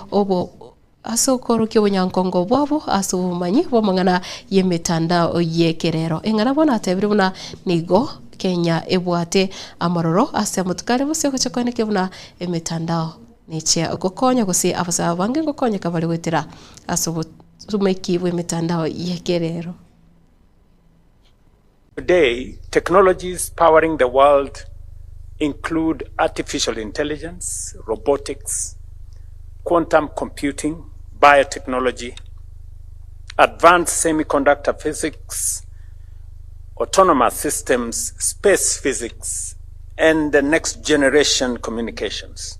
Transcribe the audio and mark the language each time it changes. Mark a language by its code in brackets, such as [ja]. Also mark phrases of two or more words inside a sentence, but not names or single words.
[guz] bunyankongo bwabo asumanyi bomangana yemitandao yekerero engana bona atebire buna nigo Kenya ebwate amaroro ase mutukare bose kochakone buna emitandao niche gokonya gusi abasa bange gokonya kabali wetira asubumeki bw'emitandao yekerero. [en] Today, technologies powering the world include artificial intelligence, robotics, quantum computing, biotechnology, advanced semiconductor physics, autonomous systems, space physics, and the next generation communications.